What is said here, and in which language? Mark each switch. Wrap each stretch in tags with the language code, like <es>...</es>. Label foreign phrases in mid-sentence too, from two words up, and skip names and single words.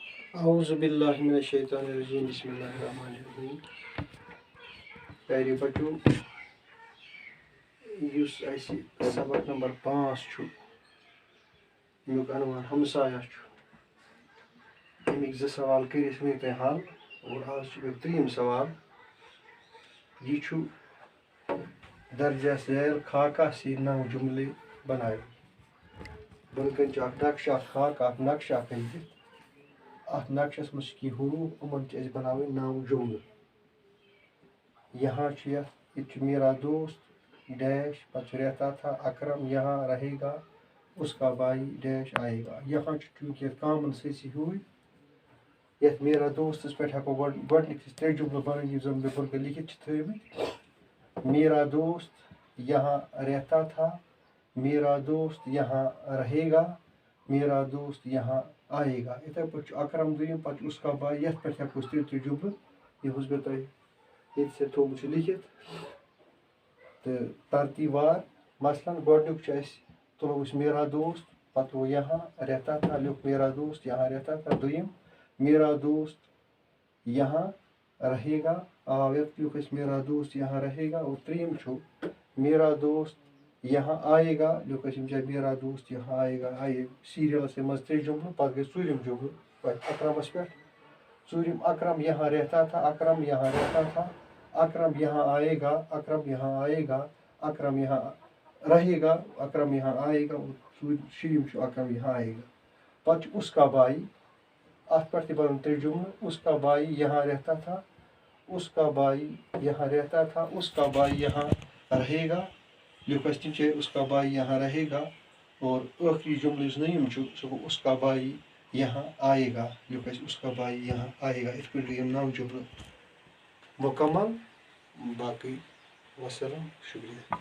<ar>اعوذ باللہ من الشیطان الرجیم بسم اللہ الرحمن الرحیم</ar> <ks>پیاری بچو یُس اَسہِ سبق نمبر 5 چھُ امیُک عنوان ہمسایہ چھُ امیِکۍ 2 سوال کٔرِتھ ؤنِو تُہۍ حل اور آز چھُ امیُک 3یم سوال یہ چھُ</ks> <ur>درجہ ذیل خاکہ سے 9 جملے بنائے</ur> <ks>بۄنہٕ کَنۍ چھُ اکھ نقشہٕ اکھ خاکہ اکھ نقشہٕ اکھ أنۍ دِتھ اتھ نقشس منٛز چھِ کینٛہہ حروٗف یِمن چھِ اَسہِ بناوٕنۍ 9 جملہٕ</ks> <ur>یہاں</ur> <ks>چھُ ییٚتہِ چھُ</ks> <ur>میرا دوست ڈیش</ur> <ks>پتہٕ چھُ</ks> <ur>رہتا تھا اکرم یہاں رہے گا اس کا بھائی ڈیش آئے</ur> <ks>گا یہاں چھُ چوٗنٛکہِ یتھ کامن سٲرسٕے ہیوٗے یتھ میرا دوستس پٮ۪ٹھ ہٮ۪کو گۄڈنِکۍ 3 جملہٕ بنٲوِتھ یِم زن مےٚ بۄنہٕ کَنۍ لیکھِتھ چھِ تھٲومٕتۍ</ks> <ur>میرا دوست یہاں رہتا تھا میرا دوست یہاں رہے گا میرا دوست یہاں آئے گا</ur> <ks>یِتھے پٲٹھۍ چھُ اکرم دوٚیِم پتہٕ چھُ</ks> <ur>اس کا بھائی</ur> <ks>یتھ پٮ۪ٹھ ہٮ۪کو أسۍ 3 جملہٕ یِہُس مےٚ تۄہہِ ییٚتہِ تھوٚومُت چھُ لیکھِتھ تہٕ ترتیٖب وار مثلاً گۄڈنیُک چھُ اَسہِ تُلو أسۍ</ks> <ur>میرا دوست</ur> <ks>پتہٕ گوٚو</ks> <ur>یہاں رہتا تھا</ur> <ks>لیوٚکھ</ks> <ur>میرا دوست یہاں رہتا تھا</ur> <ks>دوٚیِم</ks> <ur>میرا دوست یہاں رہے گا</ur> <ks>یتھ لیوٚکھ اَسہِ</ks> <ur>میرا دوست یہاں رہے گا</ur> <ks>اور 3یم چھُ</ks> <ur>میرا دوست یہاں آئے گا</ur> <ks>لیوٚکھ اَسہِ أمۍ جایہِ</ks> <ur>میرا دوست یہاں آئے گا</ur> <ks>آیے سیٖریلس منٛز 3 جملہٕ پتہٕ گٔے 4یم جملہٕ اکرمس پٮ۪ٹھ 4یم</ks> <ur>اکرم یہاں رہتا تھا اکرم یہاں رہتا تھا اکرم یہاں آئے گا اکرم یہاں آئے گا اکرم یہاں رہے گا اکرم یہاں آئے گا اور 5یم چھُ اکرم یہاں آئے</ur> <ks>گا پتہٕ چھُ</ks> <ur>اس کا بھائی</ur> <ks>اتھ پٮ۪ٹھ تہِ بنن 3 جملہٕ</ks> <ur>اس کا بھائی یہاں رہتا تھا اس کا بھائی یہاں رہتا تھا اس کا بھائی یہاں رہے گا</ur> <ks>لیوٚکھ اَسہِ تِم چھِ</ks> <ur>اس کا بھائی یہاں رہے گا</ur> <ks>اور ٲخری جملہٕ یُس 9یم چھُ سُہ گوٚو</ks> <ur>اس کا بھائی یہاں آئے گا</ur> <ks>لیوٚکھ اَسہِ</ks> <ur>اس کا بھائی یہاں آئے گا</ur> <ks>یِتھ پٲٹھۍ گٔے یِم 9 جملہٕ مکمل باقٕے وسلام شُکریہ</ks>